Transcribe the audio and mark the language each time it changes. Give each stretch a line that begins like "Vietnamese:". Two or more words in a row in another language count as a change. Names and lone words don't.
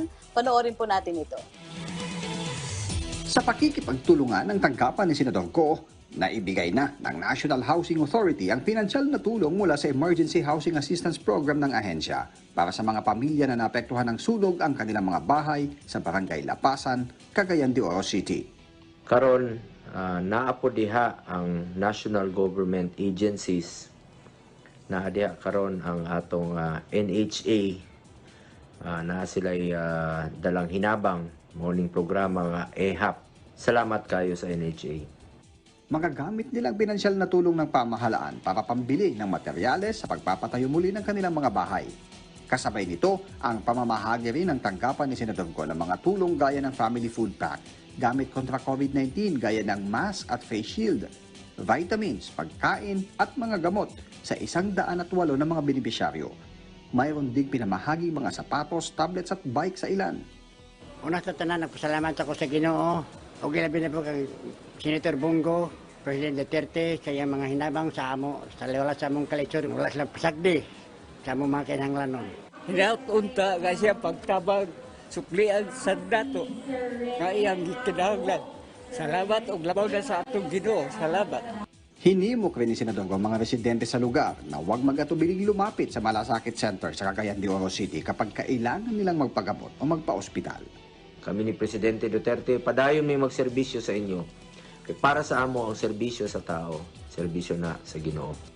Filipino: Panoorin po natin ito. Sa pakikipagtulungan ng tanggapan ni Senador Go, naibigay na ng National Housing Authority ang pinansyal na tulong mula sa Emergency Housing Assistance Program ng ahensya para sa mga pamilya na naapektuhan ng sunog ang kanilang mga bahay sa Barangay Lapasan, Cagayan de Oro City.
Cebuano: Karon naapo diha ang
English: national government agencies,
Cebuano: naa diha karon ang atong NHA, na sila'y dalang hinabang morning programa nga EHAP. Salamat kayo sa NHA.
Filipino: Magagamit nilang pinansyal na tulong ng pamahalaan para pambili ng materyales sa pagpapatayo muli ng kanilang mga bahay. Kasabay nito ang pamamahagi rin ng tanggapan ni Senador Go ng mga tulong gaya ng
English: family food pack,
Filipino: gamit kontra COVID-19 gaya ng mask at
English: face shield,
Filipino: vitamins, pagkain at mga gamot sa 108 na mga benepisyaryo. Mayroon ding pinamahaging mga sapatos, tablets at bike sa ilan.
Cebuano: Una sa tanan, nagpasalamat ako sa Ginoo. Okay labi na po kay Senator Bongo, President Duterte, sa iyang mga hinabang sa amo, sa wala sa among kalitsyon, wala silang pasagdi sa among mga kinahanglanon. Hinapunta nga siya pagtabang suklian sa dato nga iyang kinahanglan. Salamat og labaw na sa atong Ginoo. Salamat.
Filipino: Hinimok rin ni Senador ang mga residente sa lugar na huwag mag-atubiling lumapit sa Malasakit Center sa Cagayan de Oro City kapag kailangan nilang magpagamot o magpa-ospital.
Cebuano: Kami ni Presidente Duterte, padayon may magserbisyo sa inyo. Kaya para sa amo ang serbisyo sa tao, serbisyo na sa Ginoo.